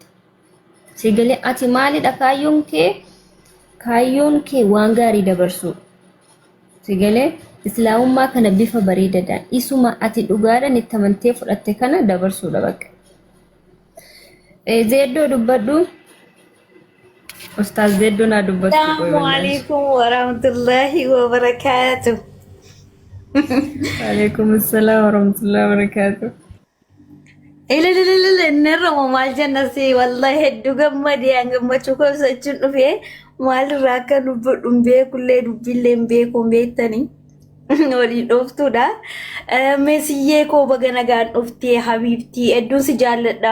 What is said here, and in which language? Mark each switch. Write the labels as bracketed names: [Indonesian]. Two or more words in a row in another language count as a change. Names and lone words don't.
[Oromo] Si galee ati maalidha kaayyoon kee waan gaarii dabarsuu. Si galee islaamummaa kana bifa bareedaadhaan isuma ati dhugaadhaan itti amantee fudhatte kana dabarsuudha bakka. Zeeddoo dubbadhu. Ustaaz Zeeddoo naa dubbatu. [Arabic] السلام عليكم ورحمة الله وبركاته. وعليكم السلام ورحمة الله وبركاته. [Oromo] Ililililil innerra maal jannasi wallahi hedduu gammadee gammachuu koo ibsachuun dhufee maalirraa akka dubbadhu beekullee dubbillee beekuun beektanii. Waliin dhuftuudha. Meesiyyee koo baga nagaan dhuftee habiibtii hedduun si jaalladha.